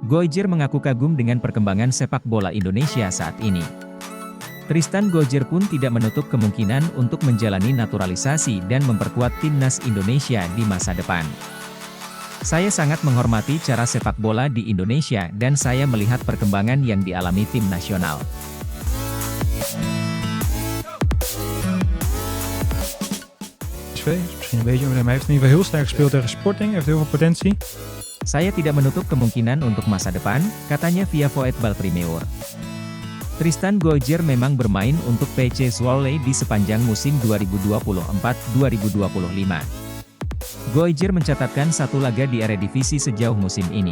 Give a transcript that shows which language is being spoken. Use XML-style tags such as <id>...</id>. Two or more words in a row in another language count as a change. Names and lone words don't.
<id>Gooijer mengaku kagum dengan perkembangan sepak bola Indonesia saat ini. Tristan Gooijer pun tidak menutup kemungkinan untuk menjalani naturalisasi dan memperkuat timnas Indonesia di masa depan. Saya sangat menghormati cara sepak bola di Indonesia dan saya melihat perkembangan yang dialami tim nasional.</id> <nl>PSV is misschien een beetje, maar hij heeft in ieder geval heel sterk gespeeld tegen Sporting, heeft heel veel potentie.</nl> <id>Saya tidak menutup kemungkinan untuk masa depan, katanya via Voetbal Primeur. Tristan Gooijer memang bermain untuk PC Zwolle di sepanjang musim 2024-2025. Gooijer mencatatkan 1 laga di Eredivisie sejauh musim ini.</id>